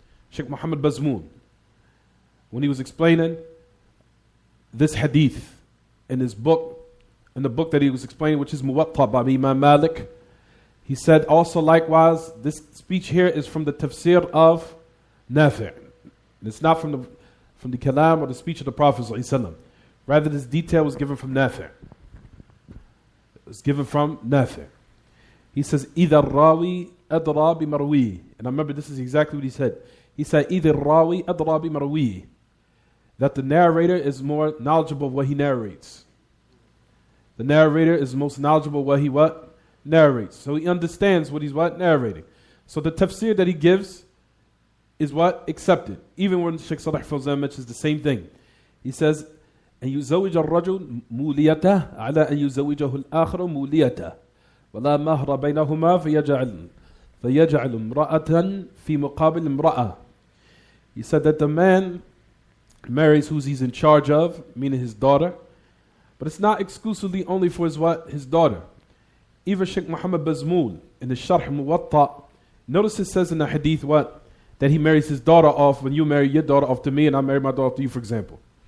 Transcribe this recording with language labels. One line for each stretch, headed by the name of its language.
English: Sheikh Muhammad Bazmoon, when he was explaining this hadith in his book, in the book that he was explaining, which is Muwatta by Imam Malik, he said also likewise, this speech here is from the tafsir of Nafi'. It's not from the kalam or the speech of the Prophet ﷺ. Rather, this detail was given from Nafi'. It was given from Nafi'. He says,
Arabic: إِذَا الرَّاوِي أَدْرَى بِمَرْوِيهِ.
English: And I remember this is exactly what he said. He said,
Arabic: إِذَا الرَّاوِي أَدْرَى بِمَرْوِيهِ.
English: That the narrator is more knowledgeable of what he narrates. The narrator is most knowledgeable of what he narrates. So he understands what he's narrating. So the tafsir that he gives is accepted. Even when Sheikh Salih Fawzan mentions the same thing. He says,
Arabic: أن يزوج الرجل موليته على أن يزوجه الآخر موليته ولا مهر بينهما فيجعل امرأة في مقابل امرأة.
English: He said that the man marries who he's in charge of, meaning his daughter, but it's not exclusively only for his daughter. Even Sheikh Muhammad Bazmool in the Sharh Muwatta, notice it says in the hadith that he marries his daughter off when you marry your daughter off to me and I marry my daughter off to you, for example.